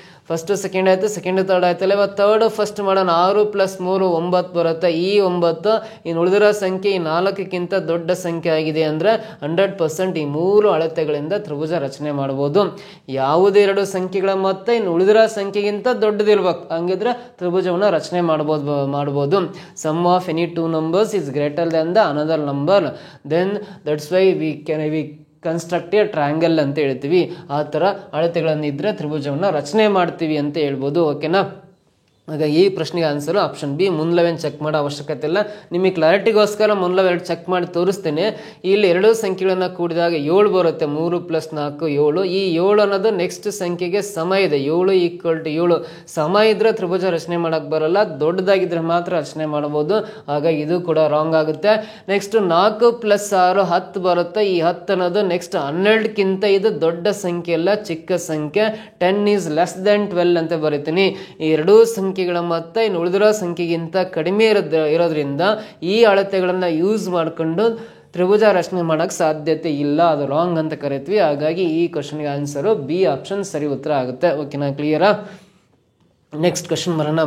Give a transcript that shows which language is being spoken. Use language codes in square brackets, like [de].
[kn] First second ಆಯ್ತು, second third ಆಯ್ತಲ್ಲ, ಇವಾಗ ಥರ್ಡ್ ಫಸ್ಟ್ ಮಾಡೋಣ. 6 + 3 9 ಬರುತ್ತೆ. ಈ 9 ಇನ್ನು ಉಳಿದಿರೋ ಸಂಖ್ಯೆ ಈ 4ಕ್ಕಿಂತ ದೊಡ್ಡ ಸಂಖ್ಯೆ ಆಗಿದೆ ಅಂದ್ರೆ 100% ಈ 3 ಅಳತೆಗಳಿಂದ ತ್ರಿಭುಜ ರಚನೆ ಮಾಡ್ಬೋದು. ಯಾವುದೇ 2 ಸಂಖ್ಯೆಗಳ ಮೊತ್ತ ಇನ್ನು ಉಳಿದಿರೋ ಸಂಖ್ಯೆಗಿಂತ ದೊಡ್ಡದಿರ್ಬೇಕು, ಹಂಗಿದ್ರೆ ತ್ರಿಭುಜವನ್ನು ರಚನೆ ಮಾಡ್ಬೋದು. [en] sum of any 2 numbers is greater than the another number, then that's why we construct a triangle [kn] ಅಂತ ಹೇಳ್ತೀವಿ. ಆ ಥರ ಅಳತೆಗಳನ್ನಿದ್ರೆ ತ್ರಿಭುಜವನ್ನು ರಚನೆ ಮಾಡ್ತೀವಿ ಅಂತ ಹೇಳ್ಬೋದು. ಓಕೆನಾ, ಆಗ ಈ ಪ್ರಶ್ನೆಗೆ ಆನ್ಸರು ಆಪ್ಷನ್ ಬಿ. ಮುಂದ್ಲವೇನು ಚೆಕ್ ಮಾಡೋ ಅವಶ್ಯಕತೆ ಇಲ್ಲ, ನಿಮಗೆ ಕ್ಲಾರಿಟಿಗೋಸ್ಕರ ಮುಂದ್ಲವೆರಡು ಚೆಕ್ ಮಾಡಿ ತೋರಿಸ್ತೇನೆ. ಇಲ್ಲಿ 2 ಸಂಖ್ಯೆಗಳನ್ನು ಕೂಡಿದಾಗ 7 ಬರುತ್ತೆ. 3 + 4 7. ಈ 7 ಅನ್ನೋದು ನೆಕ್ಸ್ಟ್ ಸಂಖ್ಯೆಗೆ ಸಮ ಇದೆ. 7 = 7 ಸಮ ಇದ್ರೆ ತ್ರಿಭುಜ ರಚನೆ ಮಾಡಕ್ ಬರಲ್ಲ, ದೊಡ್ಡದಾಗಿದ್ರೆ ಮಾತ್ರ ರಚನೆ ಮಾಡಬಹುದು. ಹಾಗಾಗಿ ಇದು ಕೂಡ ರಾಂಗ್ ಆಗುತ್ತೆ. ನೆಕ್ಸ್ಟ್ 4 + 6 10 ಬರುತ್ತೆ. ಈ 10 ಅನ್ನೋದು ನೆಕ್ಸ್ಟ್ 12ಕ್ಕಿಂತ ಇದು ದೊಡ್ಡ ಸಂಖ್ಯೆ ಅಲ್ಲ, ಚಿಕ್ಕ ಸಂಖ್ಯೆ. [en] 10 is less than 12 [kn] ಅಂತ ಬರೀತೀನಿ. ಈ 2 ಸಂಖ್ಯೆಗಳ ಮೊತ್ತ ಇನ್ನು ಉಳಿದಿರೋ ಸಂಖ್ಯೆಗಿಂತ ಕಡಿಮೆ ಇರೋದ್ರಿಂದ ಈ ಅಳತೆಗಳನ್ನ ಯೂಸ್ ಮಾಡ್ಕೊಂಡು ತ್ರಿಭುಜ ರಚನೆ ಮಾಡಕ್ ಸಾಧ್ಯತೆ ಇಲ್ಲ, ಅದು ರಾಂಗ್ ಅಂತ ಕರಿತೀವಿ. ಹಾಗಾಗಿ ಈ ಕ್ವಶನ್ಗೆ ಆನ್ಸರು ಬಿ ಆಪ್ಷನ್ ಸರಿ ಉತ್ತರ ಆಗುತ್ತೆ. ಓಕೆನಾ, ಕ್ಲಿಯರಾ? ನೆಕ್ಸ್ಟ್ ಕ್ವಶನ್ ಬರೋಣ.